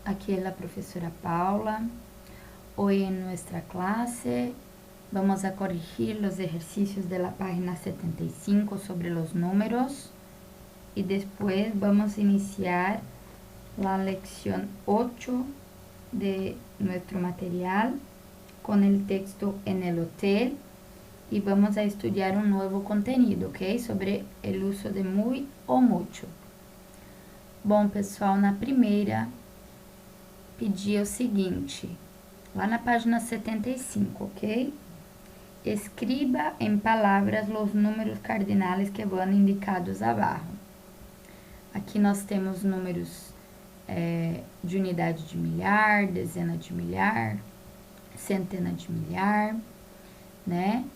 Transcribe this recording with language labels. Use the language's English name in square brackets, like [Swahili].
[Spanish] Aquí es la profesora Paula. Hoy en nuestra clase vamos a corregir los ejercicios de la página 75 sobre los números y después vamos a iniciar la lección 8 de nuestro material con el texto En el hotel. [Portuguese] E vamos a estudar um novo conteúdo, ok? Sobre o uso de muy ou mucho. Bom, pessoal, na primeira, pedi o seguinte, lá na página 75, ok? Escriba em palavras os números cardinais que vão indicados abaixo. Aqui nós temos números de unidade de milhar, dezena de milhar, centena de milhar, né?